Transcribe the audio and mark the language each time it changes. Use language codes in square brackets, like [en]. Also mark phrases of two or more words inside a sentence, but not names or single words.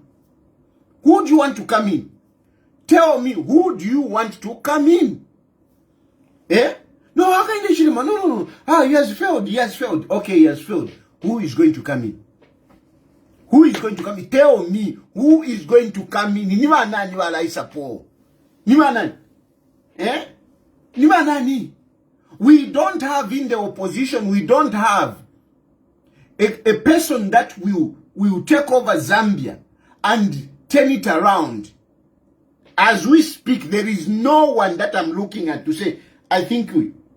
[en] Who do you want to come in? Tell me, who do you want to come in? No, Hakainde Hichilema, no. He has failed. Okay, he has failed. Who is going to come in? Tell me, who is going to come in? [bem] Nimanani wala isapo. Nimanani? Nimanani? [en] We don't have in the opposition, we don't have a person that will take over Zambia and turn it around. As we speak, there is no one that I'm looking at to say, I think you.